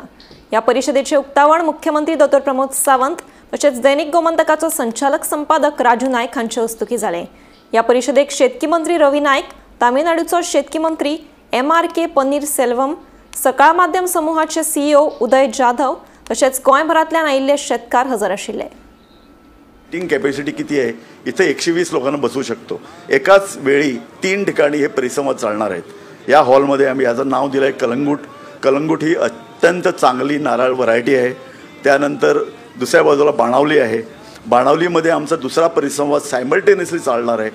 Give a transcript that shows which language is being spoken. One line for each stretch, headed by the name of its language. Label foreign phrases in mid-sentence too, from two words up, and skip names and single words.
Konkani: या परिषदेचे उक्तावण मुख्यमंत्री डॉ. प्रमोद सावंत तसेच दैनिक गोमंतकाचो संचालक संपादक राजू नायक हांचे हस्तुकी जाले। या परिषदेक शेतकी मंत्री रवी नायक, तामिळनाडूचो शेतकी मंत्री MRK पन्नीरसेल्वम, सकाळ माध्यम समूहाचे CEO उदय जाधव तसेच गोंयभरांतल्यान आयिल्ले शेतकार हजर आशिल्ले।
English: seating capacity
Marathi: किती आहे? इथे 120 लोकांना बसू शकतो। एकाच वेळी 3 ठिकाणी हे परिसंवाद चालणार आहेत। या हॉलमध्ये आम्ही याचं नाव दिलं आहे कलंगूट। कलंगूट ही अत्यंत चांगली नारळ व्हरायटी आहे। त्यानंतर दुसऱ्या बाजूला बाणावली आहे। बाणावलीमध्ये आमचा दुसरा परिसंवाद सायमल्टेनियसली चालणार आहे।